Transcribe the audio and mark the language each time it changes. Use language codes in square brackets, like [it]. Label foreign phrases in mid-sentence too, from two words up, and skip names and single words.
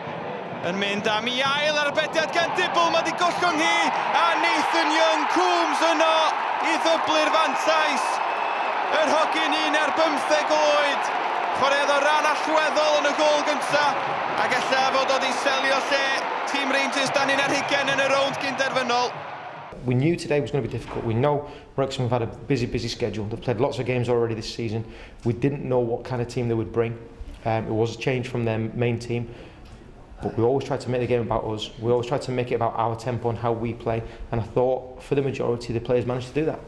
[cy] Yn mynd am I ail arbediad gan Dibble, mae di gollwng hi, a Nathan Young Coombs yno I ddyblu'r fantais. Yr hogyn 1 ar 15 oed. Chwaraeodd o ran allweddol yn y gol gynta, ac ella fod oedd I selio lle tîm Rangers dan 11 yn y rownd gynderfynol. [en] We knew today was going to be difficult. We know Wrexham have had a busy schedule. They've played lots of games already this season. We didn't know what kind of team they would bring. It was a change from their main team. But we always tried to make the game about us. We always tried to make it about our tempo and how we play. And I thought, for the majority, the players managed to do that.